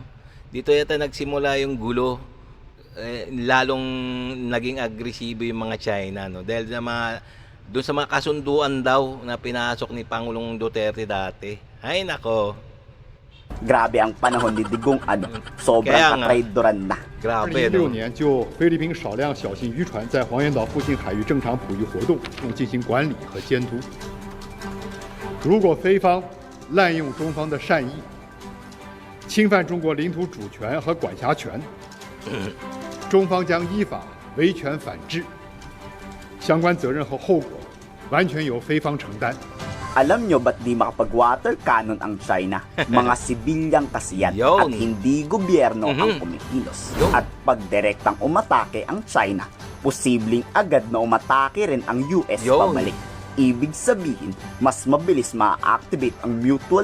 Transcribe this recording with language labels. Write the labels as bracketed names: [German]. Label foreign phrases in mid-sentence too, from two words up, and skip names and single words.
[Filipino] Dito yata nagsimula yung gulo. Lalong naging agresibo yung mga China, no? Dahil doon sa mga kasunduan daw na pinasok ni Pangulong Duterte dati. Ay nako. Grabe ang panahon ni Digong sobrang katraidoran na. [Chinese] 2016 年就菲律宾少量小型渔船在黄岩岛附近海域正常捕鱼活动，并进行管理和监督。如果菲方滥用中方的善意，侵犯中国领土主权和管辖权，中方将依法维权反制，相关责任和后果完全由菲方承担。 [Filipino] Alam nyo ba't di makapag- [English] water cannon [Filipino] ang China? Mga sibilyang kasi yan at hindi gobyerno ang kumikilos. At pag direktang umatake ang China, posibleng agad na umatake rin ang US pabalik. Ibig sabihin, mas mabilis ma-activate ang Mutual